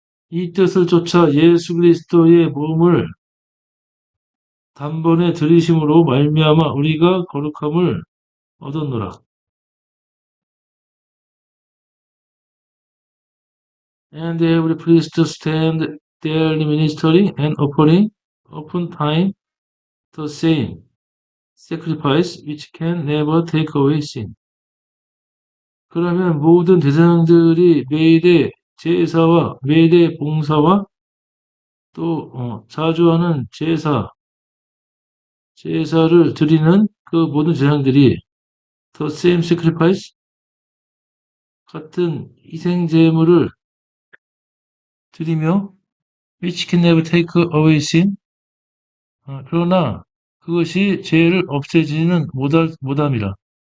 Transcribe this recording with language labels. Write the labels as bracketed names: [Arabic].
[Korean] 이 뜻을 쫓아 예수 그리스도의 몸을 단번에 들이심으로 말미암아 우리가 거룩함을 얻었노라. [English] And every priest stand daily ministering and offering oftentimes the same sacrifice which can never take away sin. [Korean] 그러면 모든 대상들이 매일의 매일의 봉사와 또 자주 하는 제사를 드리는 그 모든 제사장들이 [English] the same sacrifice, [Korean] 같은 희생 제물을 드리며 [English] which can never take away sin, [Korean] 그러나 그것이 죄를 없애지는 못함이라.